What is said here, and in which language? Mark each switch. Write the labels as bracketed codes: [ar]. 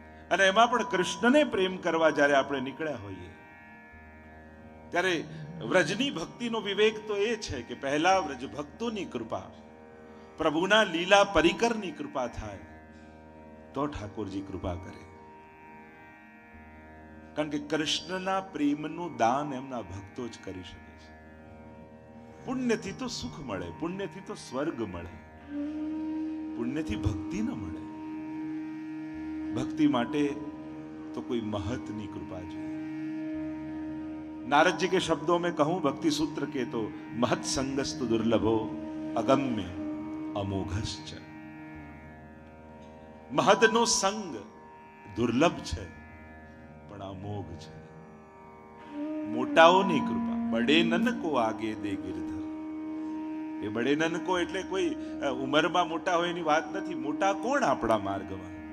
[gu] અને એમાં પણ કૃષ્ણને પ્રેમ કરવા જ્યારે આપણે નીકળ્યા હોઈએ ત્યારે વ્રજની ભક્તિનો વિવેક તો એ છે કે પહેલા વ્રજ ભક્તોની કૃપા, પ્રભુના લીલા પરિકરની કૃપા થાય તો ઠાકોરજી કૃપા કરે. કારણ કે કૃષ્ણના પ્રેમનું દાન એમના ભક્તો જ કરી શકે છે. પુણ્યથી તો સુખ મળે, પુણ્યથી તો સ્વર્ગ મળે, પુણ્યથી ભક્તિ ન મળે. ભક્તિ માટે [hi] तो कोई महतनी कृपा चाहिए. नारद जी के शब्दों में कहूं भक्ति सूत्र के तो [sa] महत संगस्तु दुर्लभो अगम्य अमोघश्च. [gu] महतनो संग दुर्लभ છે પણ અમોઘ છે. મોટાઓની કૃપા, બડે નન કો આગે દે ગિરધર. એ બડે નન કો એટલે કોઈ ઉંમરમાં મોટા હોય એની વાત નથી. મોટા કોણ આપણા માર્ગમાં?